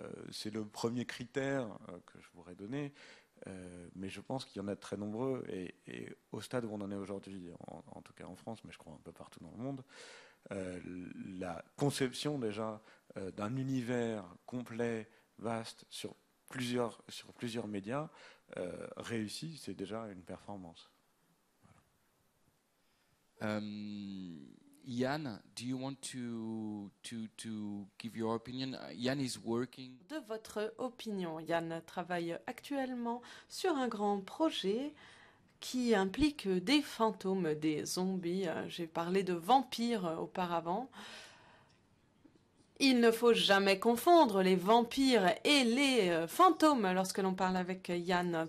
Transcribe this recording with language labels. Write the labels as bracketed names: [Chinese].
[French] C'est le premier critère que je pourrais donner, mais je pense qu'il y en a de très nombreux, et au stade où on en est aujourd'hui, en tout cas en France, mais je crois un peu partout dans le monde, la conception déjà d'un univers complet, vaste, sur plusieurs médias, réussi, c'est déjà une performance. Voilà. [English] Yann, do you want to give your opinion? Yann is working. [French] De votre opinion, Yann travaille actuellement sur un grand projet qui implique des fantômes, des zombies. J'ai parlé de vampires auparavant. Il ne faut jamais confondre les vampires et les fantômes lorsque l'on parle avec Yann.